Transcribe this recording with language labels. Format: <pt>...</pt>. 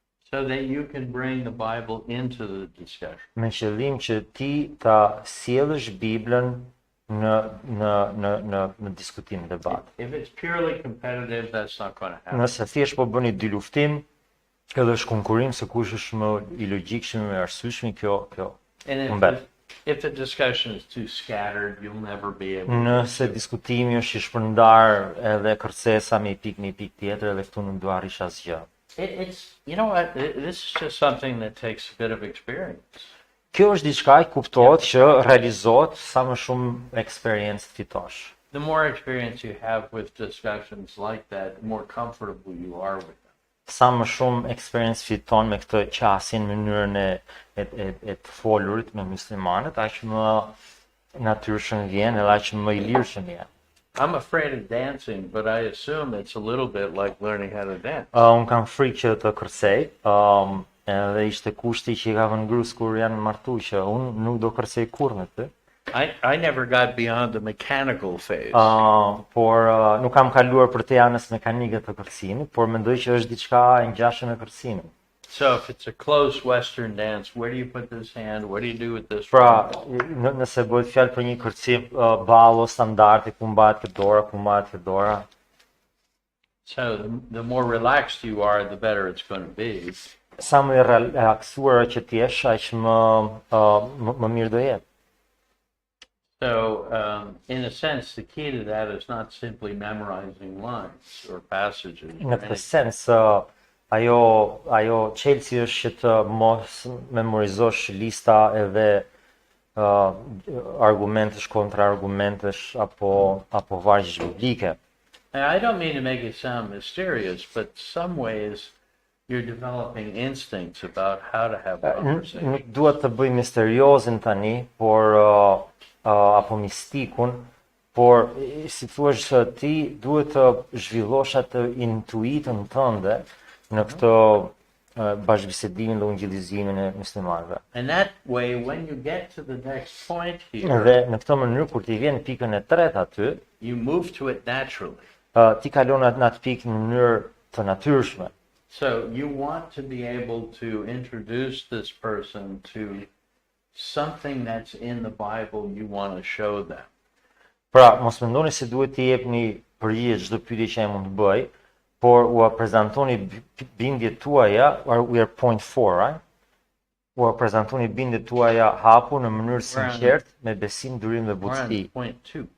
<en>so that you can bring the Bible into the discussion.</en> <sq>me qëllim që ti ta sjellësh Biblën në diskutim, debat.</sq> <en>If it's purely competitive, that's not going to happen.</en> <sq>Nëse thjesht po bëni dy luftim, edhe është konkurrim se kush është më i logjikshëm, më i arsyeshëm, kjo humbet.</sq> <en>If the discussion is too scattered, you'll never be able to.</en> <sq>Nëse diskutimi është i shpërndar edhe kërcesa me një pikë tjetër, edhe këtu nuk do arrish asgjë.</sq> <en>You know what? This is just something that takes a bit of experience.</en> <sq>Kjo është diçka që kuptohet që realizohet sa më shumë eksperiencë fitosh.</sq> <en>The more experience you have with discussions like that, the more comfortable you are with them.</en> <sq>Sa më shumë eksperiencë fiton me këtë qasjen, mënyrën e të folurit me muslimanët, aq më natyrshëm vjen edhe aq më i lirshëm vjen.</sq> <en>I'm afraid of dancing, but I assume it's a little bit like learning how to dance.</en> <sq>Un kam frikë që të kërcej, edhe ishte kushti që i ka vënë grus kur janë martuar që un nuk do kërcej kurrë me ty.</sq> <en>I never got beyond the mechanical phase.</en> <sq>Por nuk kam kaluar për te anës mekanike të kërcimit, por mendoj që është diçka e ngjashme me kërcimin.</sq> <en>So if it's a close Western dance, where do you put this hand? What do you do with this?</en> <sq>Pra, nëse bëhet fjalë për një kërcim ballo standardi ku mbahet kjo dora, ku mbahet kjo dora.</sq> <en>So the more relaxed you are, the better it's going to be.</en> <sq>Sa më i relaksuar që ti jesh, aq më mirë do jetë.</sq> <en>So, in a sense, the key to that is not simply memorizing lines or passages.</en> <sq>Në këtë sens, ajo çelësi është që të mos memorizosh lista edhe argumentesh, kontraargumentesh apo vargje biblike.</sq> <en>And I don't mean to make it sound mysterious, but some ways you're developing instincts about how to have conversation.</en> <sq>Nuk duhet të bëj misteriozin tani, por apo mistikun, por si thua ti duhet të zhvillosh atë intuitën tënde në këtë bashkëbisedimin dhe ungjillizimin e muslimanëve.</sq> <en>And that way, when you get to the next point here,</en> <sq>Dhe në këtë mënyrë kur ti vjen në pikën e tretë aty,</sq> <en>you move to it naturally.</en> <sq>Ti kalon atë pikë në mënyrë të natyrshme.</sq> <en>So you want to be able to introduce this person to something that's in the Bible you want to show them.</en> <sq>Pra, mos mendoni se duhet t'i jepni përgjigje çdo pyetje që ai mund të bëj, por u prezantoni bindjet tuaja,</sq> <en>we are point 4, right?</en> <sq>U prezantoni bindjet tuaja hapur në mënyrë sinqertë, me besim, durim dhe</sq> <en>We're</en> <sq>butësi.</sq> <en>on point 2.</en>